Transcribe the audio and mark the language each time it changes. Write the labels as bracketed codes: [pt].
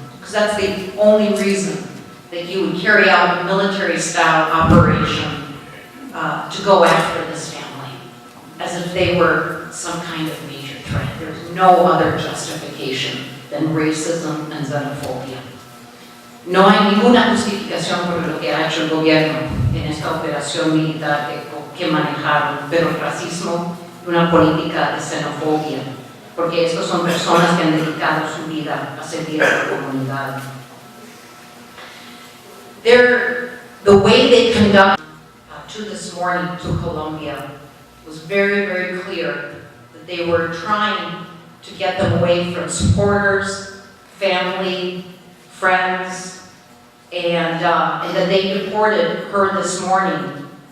[en] Because that's the only reason that you would carry out a military-style operation to go after this family, as if they were some kind of major threat. There's no other justification than racism and xenophobia. [es] No hay ninguna justificación por lo que ha hecho el gobierno en esta operación militar que manejaron, pero el racismo y una política de xenofobia, porque estos son personas que han dedicado su vida a servir a la comunidad. [en] The way they conducted to this morning to Colombia was very, very clear that they were trying to get them away from supporters, family, friends, and that they deported her this morning.